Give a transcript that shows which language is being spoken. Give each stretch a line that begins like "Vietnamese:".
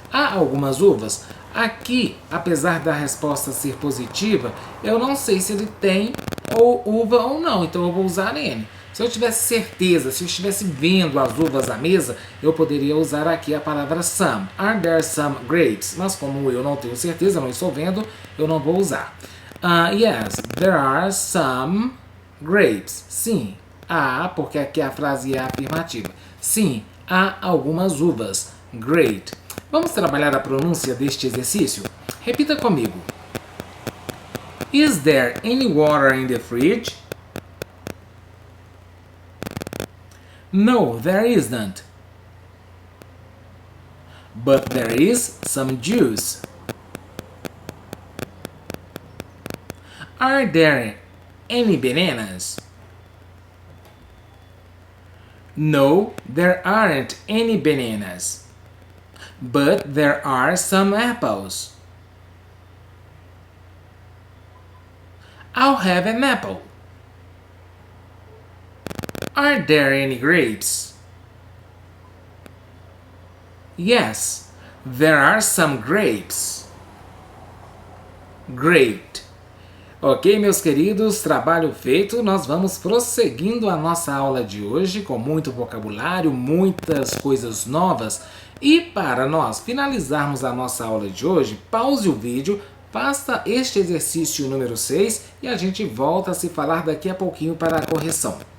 Portuguese: Há algumas uvas? Aqui, apesar da resposta ser positiva, eu não sei se ele tem ou uva ou não, então eu vou usar any. Se eu tivesse certeza, se eu estivesse vendo as uvas à mesa, eu poderia usar aqui a palavra some.
English: Are there some grapes?
Portuguese: Mas como eu não tenho certeza, não estou vendo, eu não vou usar.
English: Yes, there are some grapes.
Portuguese: Sim, há, porque aqui a frase é afirmativa. Sim, há algumas uvas. Great. Vamos trabalhar a pronúncia deste exercício? Repita comigo.
English: Is there any water in the fridge? No, there isn't. But there is some juice. Are there any bananas? No, there aren't any bananas. But there are some apples. I'll have an apple. Are there any grapes? Yes, there are some grapes. Great.
Portuguese: Ok, meus queridos, trabalho feito. Nós vamos prosseguindo a nossa aula de hoje com muito vocabulário, muitas coisas novas. E para nós finalizarmos a nossa aula de hoje, pause o vídeo, faça este exercício número 6 e a gente volta a se falar daqui a pouquinho para a correção.